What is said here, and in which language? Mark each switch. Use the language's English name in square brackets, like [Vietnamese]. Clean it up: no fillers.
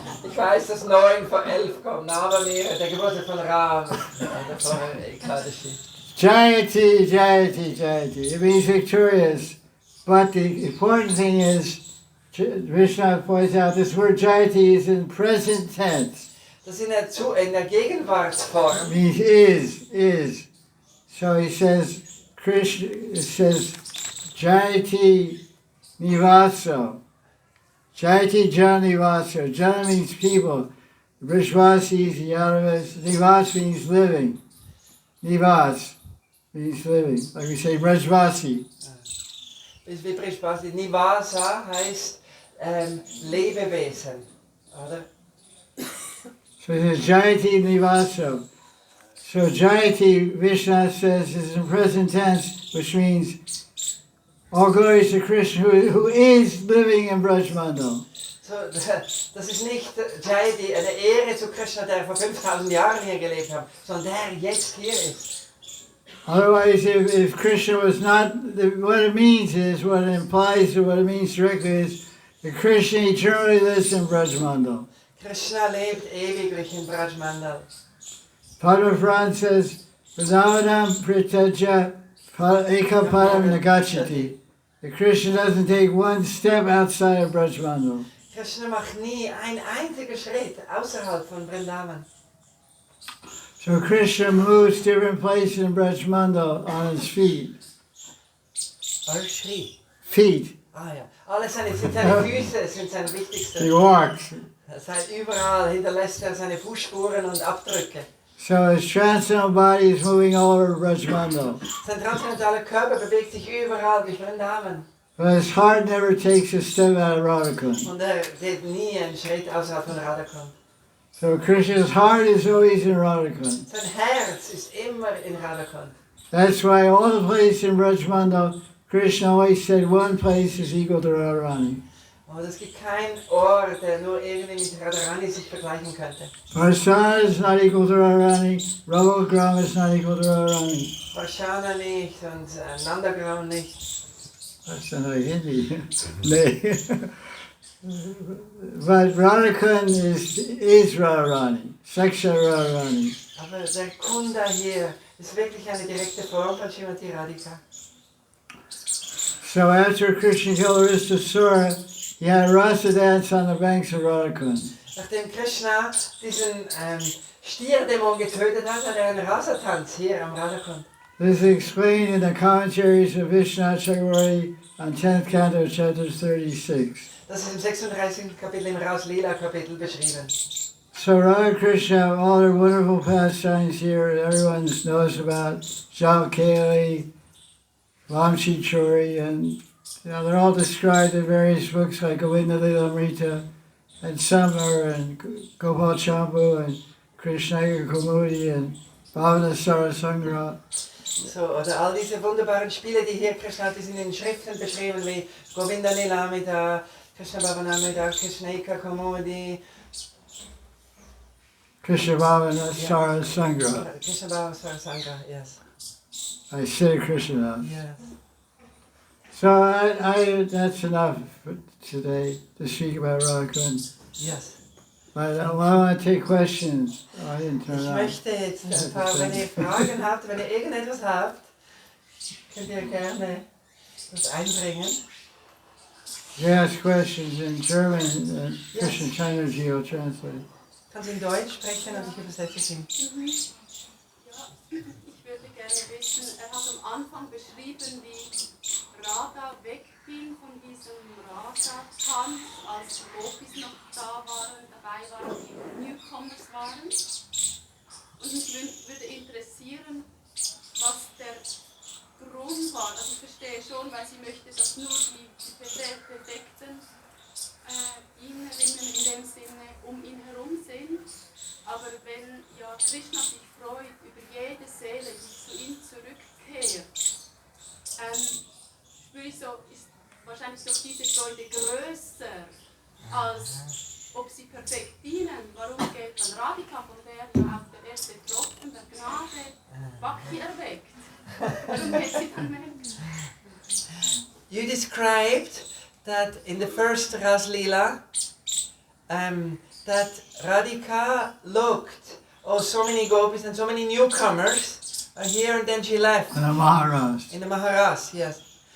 [German] Ich weiß, dass 9 vor 11 kommt, aber der Geburtstag von Ram, vor Ekadashi. [English] Jayati, Jayati, Jayati. It means victorious. But the important thing is, Vishnu points out, this word Jayati is in present tense. [German] Das in der Gegenwartsform. [English] It means is. So he says, Krishna, it says, Jayati Nivaso. Jayati Jana Nivaso. Jana means people. Brishvasis, Yadavas. Nivas means living. Nivas means living. Like we say, Brajvasi. [German] Wie Brishvasi. Nivasa heißt Lebewesen, oder? [English] So it says Jayati Nivaso. So Jayati, Vishnu says, is in present tense, which means all glories to Krishna who is living in Brajmandal. [German] So, das ist nicht Jayati, eine Ehre zu Krishna, der vor 5000 Jahren hier gelebt hat, sondern der jetzt hier ist. [English] Otherwise, if Krishna was not, what it means is, what it implies or what it means directly is, that Krishna eternally lives in Brajmandal. [German] Krishna lebt ewiglich in Brajmandal. [English] Padma Puran says, [Sanskrit] Vrindavanam Pritaja Ekapadam Nagachati. [English] The Krishna doesn't take one step outside of Brajmandal. [German] Krishna macht nie ein einziger Schritt außerhalb von Vrindavan. [English] So Krishna moves different places in Brajmandal on his feet. [German] Schritt. [English] Feet. [German] Ah ja. Alles sind seine Füße, sind seine wichtigsten. [English] He walks. [German] Seit überall hinterlässt seine Fußspuren und Abdrücke. [English] So his transcendental body is moving all over Brajmandal. [German] Sein transzendentaler Körper bewegt sich überall durch Vrindavan. [English] But his heart never takes a step out of Radha Kunda. [German] Und geht nie einen Schritt außerhalb von Radha Kunda. [English] So Krishna's heart is always in Radha Kunda. [German] Sein Herz ist immer in Radha Kunda. [English] That's why all the places in Brajmandal, Krishna always said one place is equal to Radharani. [German] Und es gibt keinen Ort, der nur irgendwie mit Radharani sich vergleichen könnte. [English] Varsana is not equal to Radharani. Rabogram is not equal to Radharani. [German] Varshana nicht und Nandagram nicht. [English] That's not Hindi. But Radha Kunda is Radharani. [Sanskrit] Saksha Radharani. [German] Aber der Kunda hier ist wirklich eine direkte Form von Srimati Radhika. [English] So after Krishna killed Aristasura, he had a rasa dance on the banks of Radha Kunda. [German] Nachdem Krishna diesen Stierdämon getötet hat, hat einen Rasatanz hier am Radha Kunda. [English] This is explained in the commentaries of Vishwanath Chakravarti on 10th canto, chapter 36. [German] Das ist im 36. Kapitel im Ras Lila Kapitel beschrieben. [English] So Radha Krishna have all their wonderful pastimes here that everyone knows about. Jalkali, Vamshi Chori, and they're all described in various books like Govinda Lilamrita, and Samar, and Gopal Champu, and Krishna Kumudi, and Bhavana Sarasangra. [German] So, oder all diese wunderbaren Spiele, die hier Krishna hat, die sind in Schriften beschrieben wie Govinda Lilamrita, Krishna Bhavanamrita, Krishna Kumudi, Krishna Bhavana Sarasangra. [English] Krishna Bhavana Sarasangra, yes. I say Krishna. Yes. So I that's enough for today to speak about Radha Kunda. Yes. But I want to take questions. I didn't turn [German] Ich [English] on. [German] möchte jetzt ein paar, wenn ihr Fragen habt, wenn ihr irgendetwas habt, könnt ihr gerne das einbringen. [English] You ask questions in German, and Krishna Chandra will translate. [German] Kannst du in Deutsch sprechen und ich übersetze es ihm. Ich würde gerne wissen, hat am Anfang beschrieben, wie Radha wegging von diesem Radha-Tanz, als die Gopis noch dabei waren, die Newcomers waren. Und mich würde interessieren, was der Grund war. Also ich verstehe schon, weil sie möchte, dass nur die Perfekten Dienerinnen in dem Sinne um ihn herum sind. Aber wenn ja Krishna sich freut über jede Seele, die zu ihm zurückkehrt, spüre ich so, ist wahrscheinlich doch diese Freude größer, als ob sie perfekt dienen. Warum geht dann Radhika, von der ja auch der erste Tropfen der Gnade Bhakti erweckt? Warum geht sie dann mehr? [English] You described that in the first Ras Leela, that Radhika looked, oh, so many gopis and so many newcomers are here, and then she left. And the Maharaj. In the Maharaj, yes.